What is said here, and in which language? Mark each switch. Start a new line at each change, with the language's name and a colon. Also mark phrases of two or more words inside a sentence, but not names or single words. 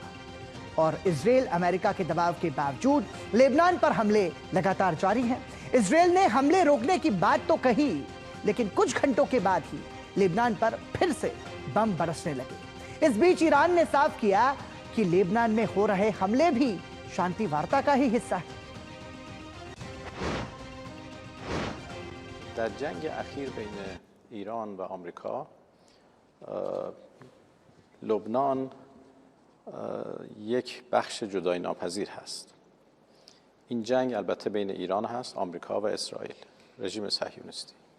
Hindi: और इजरायल अमेरिका के दबाव के बावजूद लेबनान पर हमले लगातार जारी हैं। इजरायल ने हमले रोकने की बात तो कही, लेकिन कुछ घंटों के बाद ही लेबनान पर फिर से बम बरसने लगे। इस बीच ईरान ने साफ किया कि लेबनान में हो रहे हमले भी शांति वार्ता का ही हिस्सा है।
Persian: در جنگ اخیر بین ایران و آمریکا لبنان یک بخش جدایی ناپذیر هست. این جنگ البته بین ایران هست، آمریکا و اسرائیل، رژیم صهیونیستی.